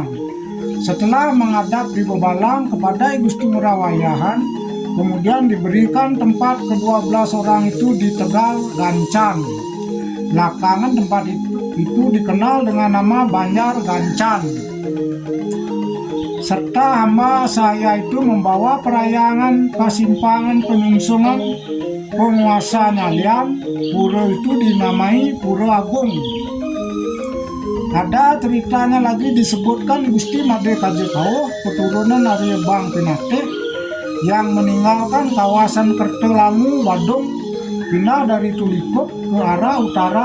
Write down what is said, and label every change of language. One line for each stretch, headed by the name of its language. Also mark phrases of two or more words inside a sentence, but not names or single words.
Indonesian: Setelah menghadap di Bobalang kepada Gusti Ngurah Wayahan, kemudian diberikan tempat ke-12 orang itu di Tegal Gancang. Belakangan tempat itu dikenal dengan nama Banjar Gancan. Serta hamba saya itu membawa perayangan pasimpangan penyungsungan penguasa Nyalian. Pura itu dinamai Pura Agung. Ada ceritanya lagi disebutkan Gusti Made Kajekau, keturunan dari Bang Pinate, yang meninggalkan kawasan Kertelangu, Badung, pindah dari Tulikup ke arah utara.